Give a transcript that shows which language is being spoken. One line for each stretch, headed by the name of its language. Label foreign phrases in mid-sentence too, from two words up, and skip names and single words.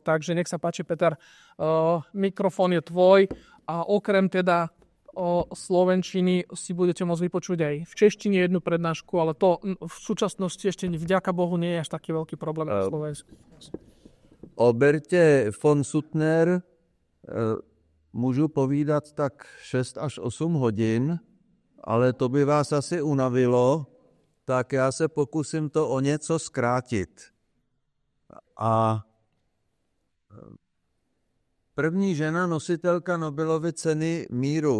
Slovak: Takže nech sa páči, Peter, mikrofón je tvoj a okrem teda o slovenčiny si budete môcť vypočuť aj v češtine jednu prednášku, ale to v súčasnosti ešte vďaka Bohu nie je až taký veľký problém na Slovensku.
Czech: O Bertě von Suttner můžu povídat tak 6 až 8 hodin, ale to by vás asi unavilo, tak já se pokusím to o něco zkrátit. A první žena nositelka Nobelovy ceny míru.